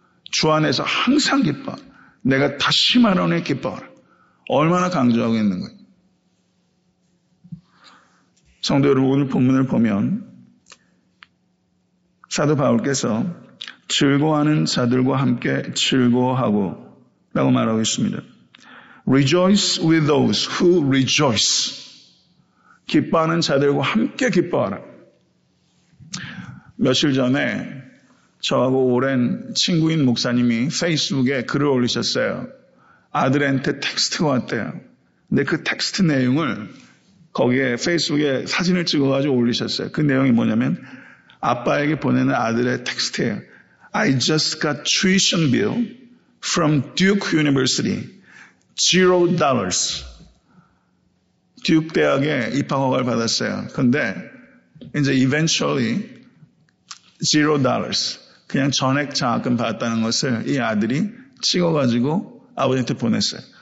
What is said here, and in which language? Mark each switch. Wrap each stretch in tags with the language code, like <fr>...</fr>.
<ko>주 안에서 항상 기뻐하라. 내가 다시 말하노니 기뻐하라. 얼마나 강조하고 있는 거예요. 성도 여러분, 오늘 본문을 보면 사도 바울께서 즐거워하는 자들과 함께 즐거워하고 라고 말하고 있습니다.</ko> <en>Rejoice with those who rejoice.</en> <ko>기뻐하는 자들과 함께 기뻐하라. 며칠 전에 저하고 오랜 친구인 목사님이 페이스북에 글을 올리셨어요. 아들한테 텍스트가 왔대요. 근데 그 텍스트 내용을 거기에 페이스북에 사진을 찍어가지고 올리셨어요. 그 내용이 뭐냐면 아빠에게 보내는 아들의 텍스트예요.</ko> <en>I just got tuition bill from Duke University.</en> <ko>$0. 듀크 대학에 입학허가를 받았어요. 근데 이제 eventually $0 그냥 전액 장학금 받았다는 것을 이 아들이 찍어가지고 아버지한테 보냈어요.</ko>